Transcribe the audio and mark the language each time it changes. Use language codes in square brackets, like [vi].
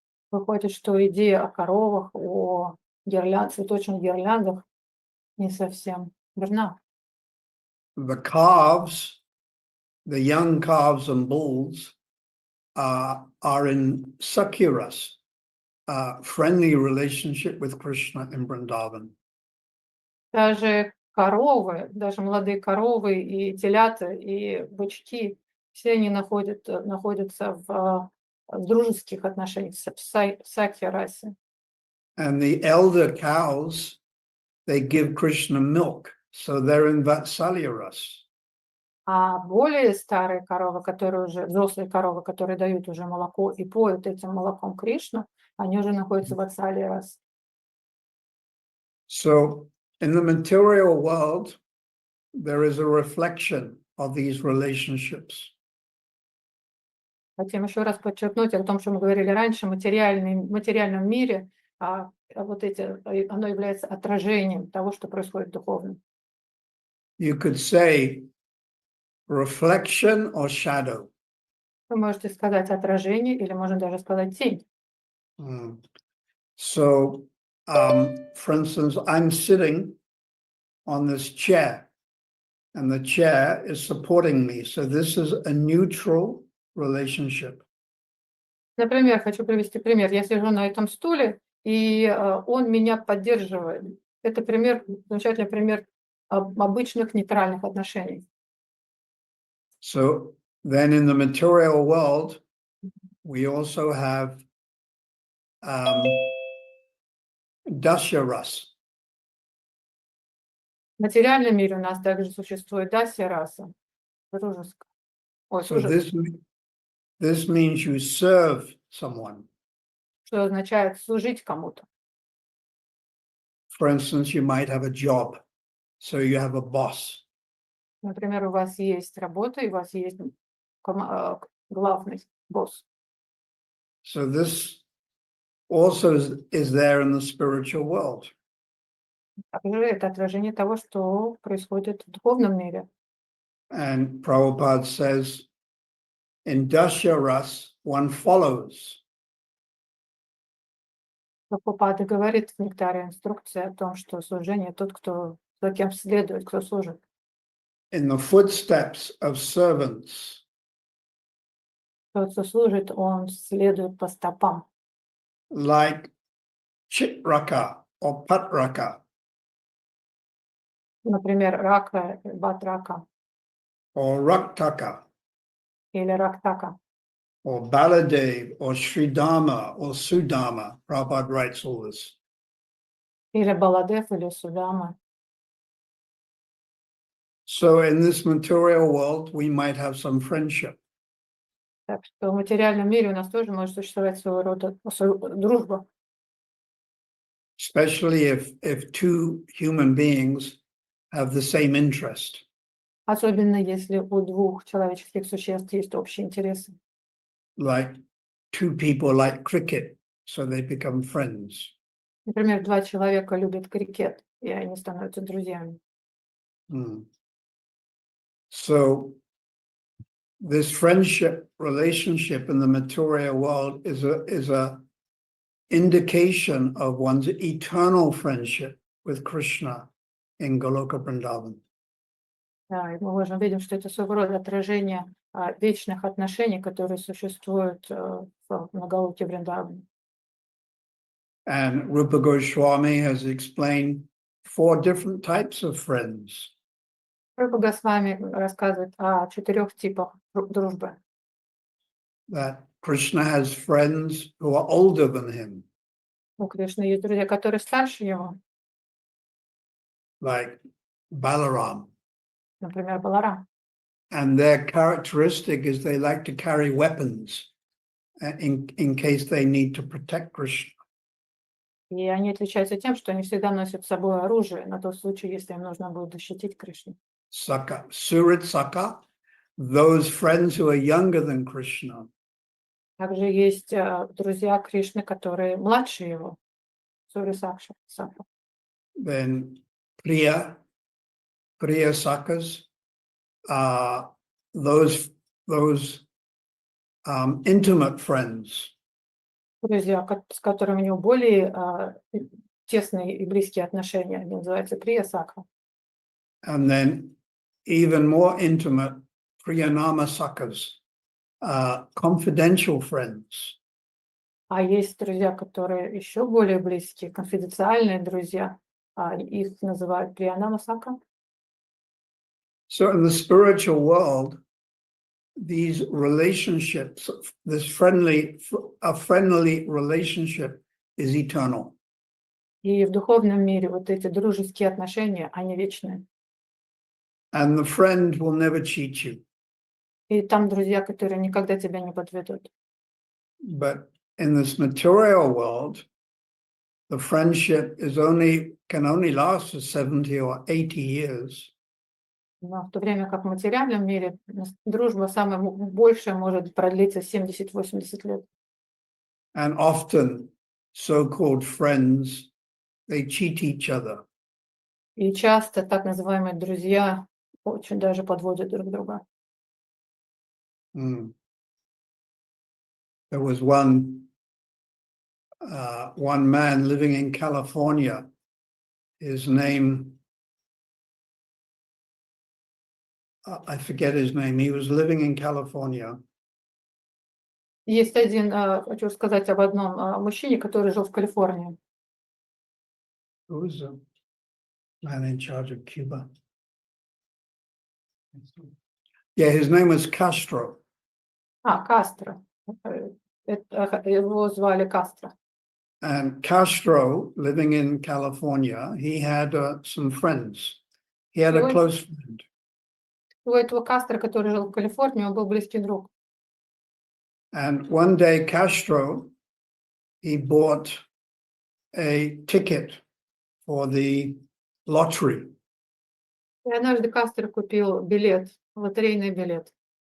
[ru] Выходит, что идея о коровах, о цветочных гирляндах не совсем верна. [en] The calves, the young calves and bulls are in Sakyaras, friendly relationship with Krishna in Vrindavan. [ru] Даже коровы, даже молодые коровы и телята, и бычки, все они находятся в дружеских отношениях в Сакья-расе. [en] And the elder cows, they give Krishna milk, so they're in Vatsalya ras. [ru] А более старые коровы, взрослые коровы, которые дают уже молоко и поют этим молоком Кришну, они уже находятся в Ватсалия-расе. [en] So in the material world, there is a reflection of these relationships. [ru] Хотим еще раз подчеркнуть о том, что мы говорили раньше, в материальном мире, оно является отражением того, что происходит в духовном. [en] You could say reflection or shadow. [ru] Вы можете сказать отражение или можно даже сказать тень. [en] So, for instance, I'm sitting on this chair and the chair is supporting me. So this is a neutral relationship. [ru] Например, хочу привести пример. Я сижу на этом стуле, и он меня поддерживает. Это замечательный пример обычных нейтральных отношений. [en] So then in the material world, we also have dasyaras. [ru] В материальном мире у нас также существует дасья-раса, дружеская. [en] So this means you serve someone. [ru] Что означает служить кому-то. [en] For instance, you might have a job, so you have a boss. [ru] Например, у вас есть работа, и у вас есть главный босс. [en] So this also is there in the spiritual world. [ru] Также это отражение того, что происходит в духовном мире. [en] And Prabhupada says, in dasyaras, one follows. [ru] Прабхупада говорит в нектаре инструкции о том, что служение тот, кто за кем следует, кто служит. [en] In the footsteps of servants. [ru] Тот, кто служит, он следует по стопам. [en] Like Chitraka or Patraka. [ru] Например, Рака, Батрака. [en] Or Raktaka. [ru] Или Рактака. [en] Or Baladev, or Sridharma, or Sudama. Prabhupada writes all this. [ru] Или Баладев, или Судама. [en] So in this material world, we might have some friendship. [ru] Так что в материальном мире у нас тоже может существовать своего рода дружба. [en] Especially if two human beings have the same interest. [ru] Особенно если у двух человеческих существ есть общие интересы. [en] Like two people like cricket, so they become friends. [ru] Например, два человека любят крикет, и они становятся друзьями. [en] So this friendship relationship in the material world is a indication of one's eternal friendship with Krishna in Goloka Vrindavan. [ru] Да, и мы можем видеть, что это своего рода отражение вечных отношений, которые существуют в Нагалоке Вриндаване. [en] And Rupa Goswami has explained 4 different types of friends. [ru] Рупа Госвами рассказывает о 4 типах дружбы. [en] That Krishna has friends who are older than him, [ru] У Кришны есть друзья, которые старше его, [en] like Balaram. [ru] например, Баларам. [en] And their characteristic is they like to carry weapons in case they need to protect Krishna. [ru] И они отличаются тем, что они всегда носят с собой оружие на тот случай, если им нужно будет защитить Кришну. [en] Saka, Surit Saka, those friends who are younger than Krishna. [ru] Также есть друзья Кришны, которые младше его. Сури Сакша. [en] Then Priya Sakas, those intimate friends. [ru] Друзья, с которыми у него более тесные и близкие отношения, они называются Прия Сакха. [en] And then even more intimate, Priyanama Sakas, confidential friends. [ru] А есть друзья, которые еще более близкие, конфиденциальные друзья, их называют Приянама Сакха. [en] So in the spiritual world, these relationships, a friendly relationship is eternal. [ru] И в духовном мире вот эти дружеские отношения, они вечные. [en] And the friend will never cheat you. [ru] И там друзья, которые никогда тебя не подведут. [en] But in this material world, the friendship can only last for 70 or 80 years. [ru] Но в то время как в материальном мире дружба самая большая может продлиться 70-80 лет. [en] And often so-called friends, they cheat each other. [ru] И часто так называемые друзья очень даже подводят друг друга. [en] There was one man living in California. His name, I forget his name. He was living in California. [ru] Есть один, хочу сказать об одном мужчине, который жил в Калифорнии. [en] Who was the man in charge of Cuba? Yeah, his name was Castro. [ru] Кастро. Его звали Кастро. [en] And Castro, living in California, he had some friends. He had a close friend. [ru] У этого Кастро, который жил в Калифорнии, он был близкий друг. [en] And one day Castro, he bought a ticket for the lottery. [ru] И однажды Кастро купил билет, лотерейный билет.